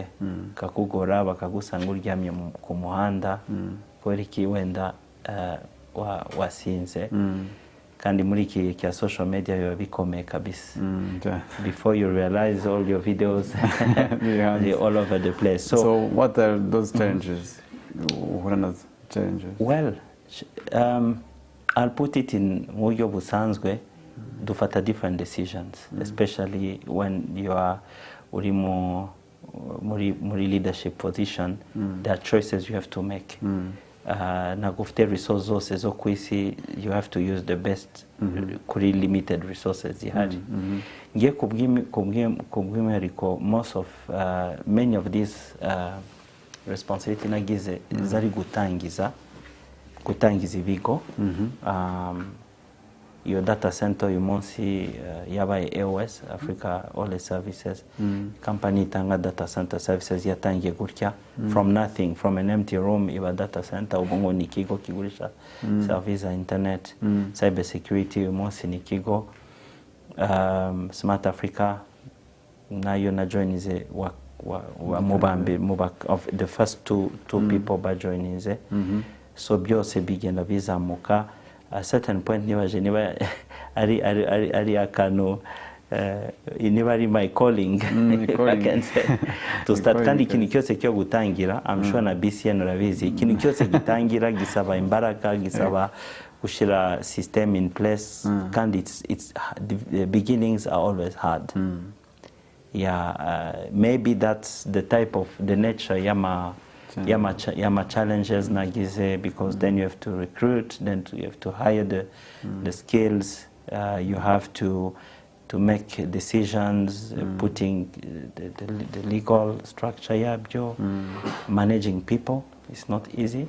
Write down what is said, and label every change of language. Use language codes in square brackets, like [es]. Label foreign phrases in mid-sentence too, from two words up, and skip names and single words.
[rw] Kakugora bakagusanga uryamye ku muhanda kubera iki wenda wasinze. Kandi muri iki cya [en] social media [rw] biba bikomeye kabisa. [en] Before you realize all your videos they're all over the place. So what are those challenges? What are those challenges? Well, I'll put it in [rw] buryo busanzwe. [en] dufata different decisions, especially when you are [rw] uri muri [en] leadership position. There are choices you have to make. [rw] Ntabwo ufite resources zose zo ku isi, [en] you have to use the best kuri limited resources zihari. [rw] Ngiye kubw'imwihariko [en] most of many of these responsibility [rw] nagize zari gutangiza ibigo. [en] Your data center [rw] uyu munsi yabaye [en] AOS, Africa All Services company itanga data center services [rw] yatangiye gutya [en] from nothing, from an empty room iba data center. [rw] Ubu ngo ni ikigo kigurisha service za internet. [en] Cyber security [rw] uyu munsi ni ikigo. Smart Africa nayo na joinize wa mubambe [en] of the first two people [rw] ba joinize. So byose bigenda bizamuka. [en] A certain point [rw] niba ari akano niba ari [en] my calling, I can say to start. [rw] Kandi ikintu cyose cyo gutangira, [en] I'm sure [rw] na BCN urabizi, ikintu cyose gitangira gisaba imbaraga, gisaba gushira [en] system in place. Kandi the beginnings are always hard. Maybe that's the type of the nature yama challenges nagize, because then you have to recruit, then you have to hire the skills, you have to make decisions, putting the legal structure managing people is not easy.